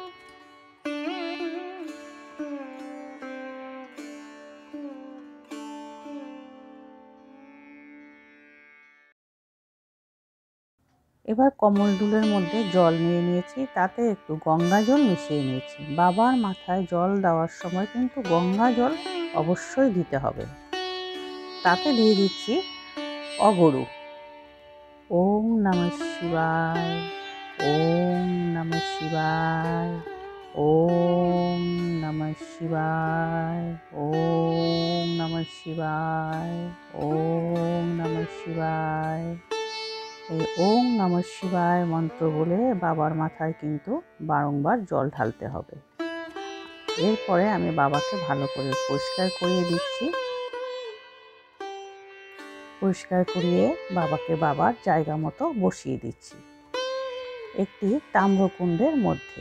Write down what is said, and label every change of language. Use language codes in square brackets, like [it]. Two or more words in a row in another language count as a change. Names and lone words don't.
[bn] এবার কমল দুলের মধ্যে জল নিয়ে নিয়েছি, তাতে একটু গঙ্গা জল মিশিয়ে নিয়েছি। বাবার মাথায় জল দেওয়ার সময় কিন্তু গঙ্গা জল অবশ্যই দিতে হবে। তাতে দিয়ে দিচ্ছি অগরু। [sa] ওম নমঃ শিবায়, ওম নমঃ শিবায়, ওম নমঃ শিবায়, ওম নমঃ শিবায়, ওম নমঃ শিবায়। [bn] এই [sa] ওম নমঃ শিবায় [bn] মন্ত্র বলে বাবার মাথায় কিন্তু বারংবার জল ঢালতে হবে। এরপরে আমি বাবাকে ভালো করে পরিষ্কার করিয়ে দিচ্ছি। পরিষ্কার করিয়ে বাবাকে বাবার জায়গা মতো বসিয়ে দিচ্ছি একটি তাম্রকুণ্ডের মধ্যে।